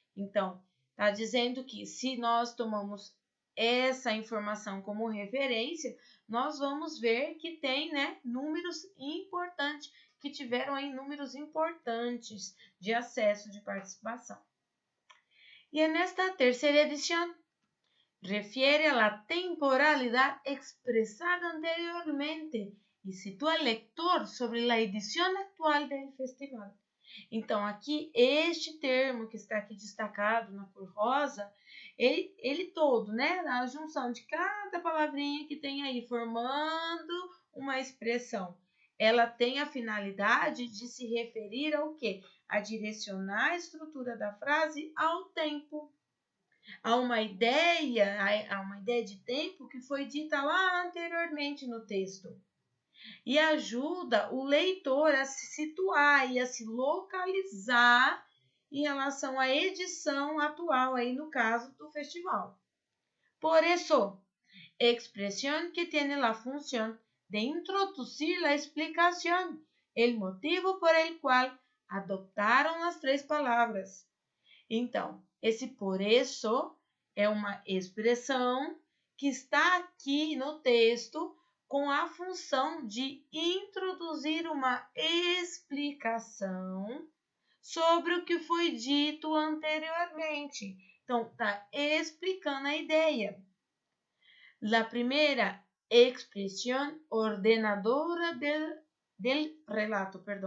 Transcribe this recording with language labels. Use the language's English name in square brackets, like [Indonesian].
[Portuguese] Então, está dizendo que se nós tomamos essa informação como referência, nós vamos ver que tem, né, números importantes, que tiveram aí números importantes de acesso, de participação. [Spanish] E en esta tercera edición refiere a la temporalidad expresada anteriormente e sitúa al lector sobre la edición actual del festival. [Portuguese] Então, aqui, este termo que está aqui destacado na cor rosa, ele todo, né, a junção de cada palavrinha que tem aí, formando uma expressão, ela tem a finalidade de se referir ao quê? A direcionar a estrutura da frase ao tempo, a uma ideia de tempo que foi dita lá anteriormente no texto. E ajuda o leitor a se situar e a se localizar em relação à edição atual, aí no caso do festival. [Spanish] Por isso, expresión que tiene la función de introducir la explicación, el motivo por el cual [Portuguese] adoptaram as três palavras. Então, esse por isso é uma expressão que está aqui no texto com a função de introduzir uma explicação sobre o que foi dito anteriormente. Então, está explicando a ideia. [Spanish] La primera expresión ordenadora del relato.